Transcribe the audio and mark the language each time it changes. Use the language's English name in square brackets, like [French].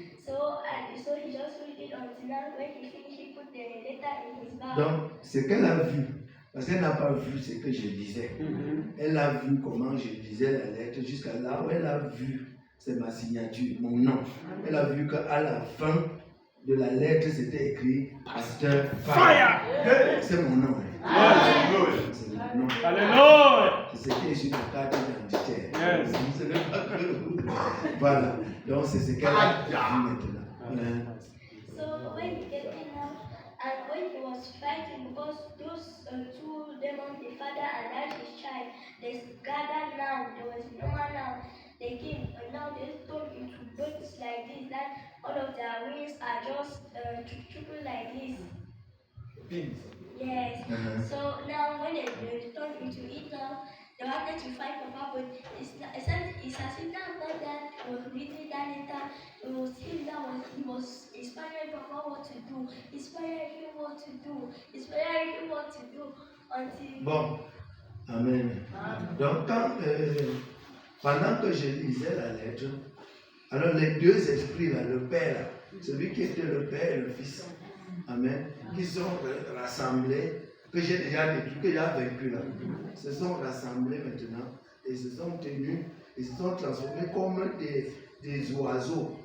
[English] So he just read it until now when he finished he put the letter in his bag. [French] Donc, ce qu'elle a vu, parce qu'elle n'a pas vu ce que je lisais, elle a vu comment je lisais la lettre jusqu'à là où elle a vu, c'est ma signature, mon nom. Elle a vu qu'à la fin de la lettre, c'était écrit Pasteur Fire. C'est mon nom. C'est mon nom. Alléluia. C'est ce qui est sur ma carte d'identité. Ce n'est pas que... Voilà. Donc, c'est ce qu'elle a vu maintenant. [English] So when he came in now, and when he was fighting, because those two demons, the father and that his child, they gathered now. There was no one now. They came and now they turned into birds like this. That all of their wings are just triple like this. Yes. So now when they turned into it now, they wanted to fight Papa, but it's as if now that was reading that letter, it was him that was inspiring Papa what to do, inspiring him what to do, inspiring him what to do until. Bon, Amen. [French] Donc pendant que je lisais la lettre, alors les deux esprits là, le Père, là, celui qui était le Père et le Fils, Amen, qui sont rassemblés, que j'ai déjà détruit, que j'ai vaincu là, se sont rassemblés maintenant et se sont tenus et se sont transformés comme des oiseaux.